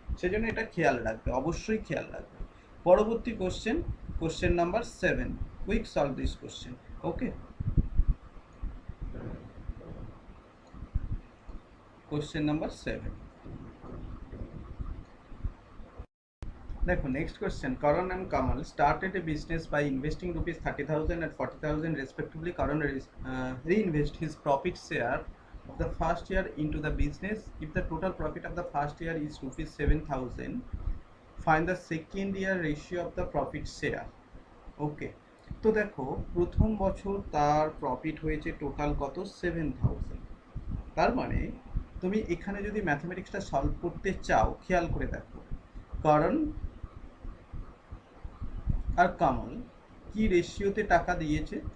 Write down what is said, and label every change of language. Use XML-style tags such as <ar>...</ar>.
<bn>সেজন্য এটা খেয়াল রাখবে, অবশ্যই খেয়াল রাখবে। পরবর্তী question, question number 7,</bn> <en>Quick solve this question.</en> <bn>Okay, question number 7 দেখো, next question.</bn> <en>Karan and Kamal started a business by investing rupees 30,000 and 40,000 respectively. Karan reinvest his profit share of the first year into the business. If the total profit of the first year is rupees 7,000, find the second year ratio of the profit share.</en> <bn>ওকে, তো দেখো প্রথম বছর তার profit হয়েছে total কত? 7,000। তার মানে তুমি এখানে যদি ম্যাথমেটিক্সটা সলভ করতে চাও, খেয়াল করে দেখো, কারণ আর কামাল কি রেশিওতে টাকা দিয়েছে?</bn>